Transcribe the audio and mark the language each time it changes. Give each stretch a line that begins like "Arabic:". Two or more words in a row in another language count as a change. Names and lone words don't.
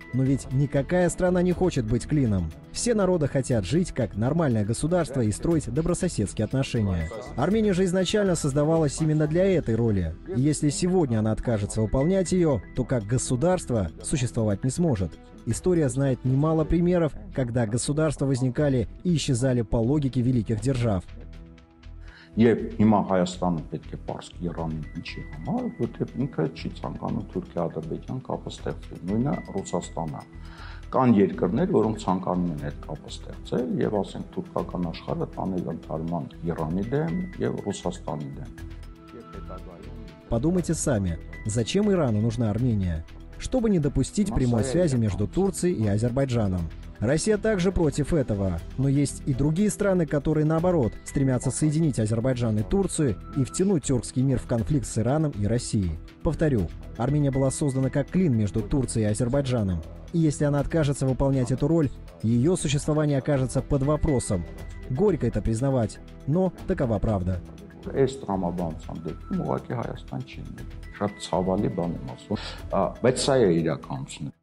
Russian: Но ведь никакая страна не хочет быть клином. Все народы хотят жить как нормальное государство и строить добрососедские отношения. Армения же изначально создавалась именно для этой роли. И если сегодня она откажется выполнять ее, то как государство существовать не сможет. История знает немало примеров, когда государства возникали и исчезали по логике великих держав.
Armenian: Եվ հիմա Հայաստանը պետք է պարզկի Իրանին ինչի համար, որտեղ ինքը չի ցանկանում Թուրքիա-Ադրբեջան կապը ստեղծել, նույնը Ռուսաստանը։ Կան երկրներ, որոնք ցանկանում են այդ կապը ստեղծել եւ ասենք թուրքական աշխարհը տանել ընդհանրման Իրանի դեմ եւ Ռուսաստանի դեմ։
Russian: Подумайте сами, зачем Ирану нужна Армения? Чтобы не допустить прямой связи между Турцией и Азербайджаном. Россия также против этого, но есть и другие страны, которые, наоборот, стремятся соединить Азербайджан и Турцию и втянуть тюркский мир в конфликт с Ираном и Россией. Повторю, Армения была создана как клин между Турцией и Азербайджаном. И если она откажется выполнять эту роль, ее существование окажется под вопросом. Горько это признавать, но такова правда.
Armenian: Այս տրամաբանության դեպքում ուղղակի Հայաստան չի լինի։ Շատ ցավալի բան եմ ասում, բայց սա է իրականությունը։